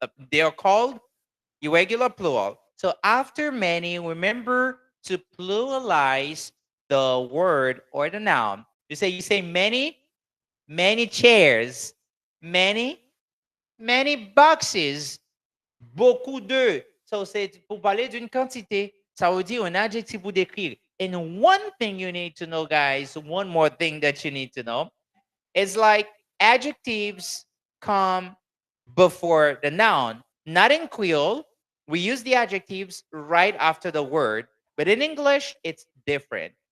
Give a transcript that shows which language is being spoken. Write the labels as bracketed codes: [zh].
[en] They are called irregular plural. So after many, remember to pluralize the word or the noun. You say many chairs, many many boxes, [fr] beaucoup de. So c'est pour parler d'une quantité. Ça veut dire un adjectif pour décrire. [en] And one thing you need to know, guys, one more thing that you need to know is like adjectives come before the noun. Not in Creole, we use the adjectives right after the word, but in English, it's different.